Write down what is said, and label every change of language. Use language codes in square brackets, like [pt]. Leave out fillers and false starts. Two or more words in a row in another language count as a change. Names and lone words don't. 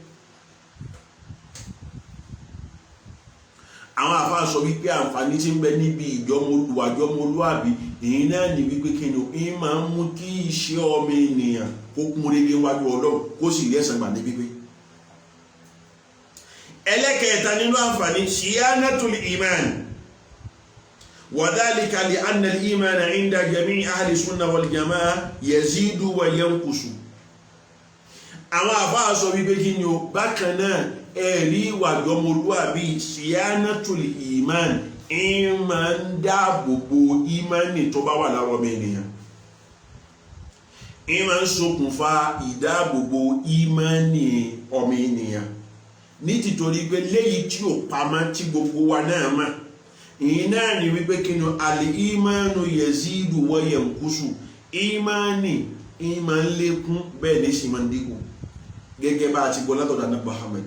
[yo] àwọn àfáà sọ wípé àǹfààní tí ń bẹ níbi ìwàjọmọlúwàbí èyí náà ní wípé kí ni ó máa ń mú kí iṣẹ́ ọmọ ènìyàn kó kún régé wájú Ọlọ́run kó sì rí ẹ̀san gbà ní pípé. ẹlẹ́kẹ̀ẹ́ta nínú àǹfààní ṣíyánátùl ìmán [ar] وذلك لأن الإيمان عند جميع أهل السنة والجماعة يزيد وينقص. [yo] àwọn àfáà sọ wípé kí ni ó bákan náà ẹ̀rí ìwà ọmọlúwàbí ṣíyánátùl ìmán máa ń dáàbò bo ìmánì tó bá wà lára ọmọ ènìyàn máa ń ṣokùnfà ìdáàbòbò ìmánì ọmọ ènìyàn ní tìtorí pé léyìí tí ò pamọ́ tí gbogbo wa náà mọ̀ ìyìn náà ni wípé kí ni àlè ìmánu [ar] يزيد وينقص [yo] ìmánì máa ń lékún bẹ́ẹ̀ ní sì máa ń dínkù gẹ́gẹ́ bá a ti gbọ́ látọ̀dọ̀ Ànábì Muhammad.